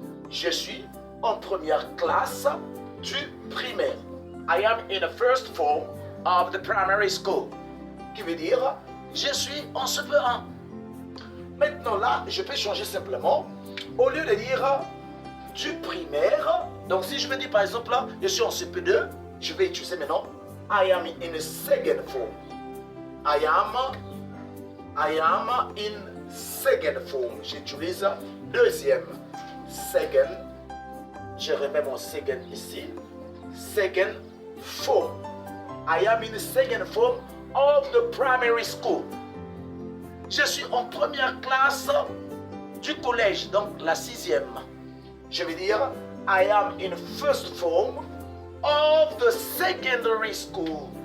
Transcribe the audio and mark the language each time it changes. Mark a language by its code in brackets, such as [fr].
[fr] Je suis en première classe du primaire. [en] I am in the first form of the primary school. [fr] Qui veut dire, je suis en CP1. Maintenant là, je peux changer simplement. Au lieu de dire du primaire, donc si je veux dire par exemple là, je suis en CP2, je vais utiliser maintenant [en] I am in the second form. I am in second form. [fr] J'utilise deuxième. Second. Je remets mon second ici. [en] Second form. I am in the second form of the primary school. [fr] Je suis en première classe du collège, donc la sixième. Je vais dire [en] I am in first form of the secondary school.